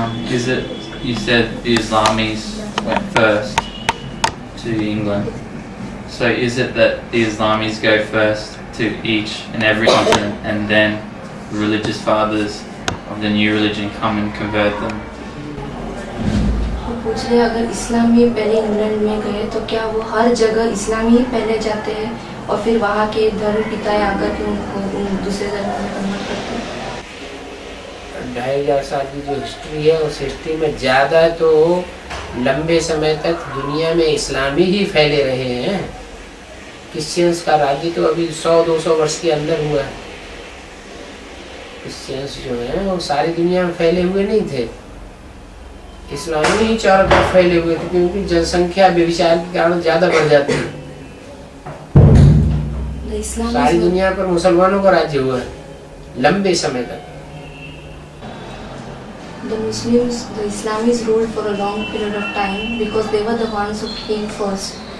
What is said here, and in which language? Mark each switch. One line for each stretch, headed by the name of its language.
English: Is it, you said the Islamis went first to England, so is it that the Islamis go first to each and every continent and then the religious fathers of the new religion come and convert them?
Hindi: पूछ रहे अगर इस्लामी पहले England में गए तो क्या वो हर जगह इस्लामी ही पहले जाते हैं और फिर वहाँ के धर्म पिताएं आकर के उनको दूसरे धर्म में कन्वर्ट करते हैं? 2500 साल की जो हिस्ट्री है उस हिस्ट्री में ज़्यादा तो लंबे समय तक दुनिया में इस्लामी ही फैले रहे हैं। क्रिश्चियंस का राज्य तो अभी 100-200 वर्ष के अंदर हुआ है। क्रिश्चियंस जो हैं वो सारी दुनिया में फैले हुए नहीं थे, इस्लामी ही चारों तरफ फैले हुए थे, क्योंकि जनसंख्या व्यभिचार के कारण ज़्यादा बढ़ जाती है। सारी दुनिया पर मुसलमानों का राज्य हुआ है लंबे समय तक।
English: The Islamis ruled for a long period of time because they were the ones who came first.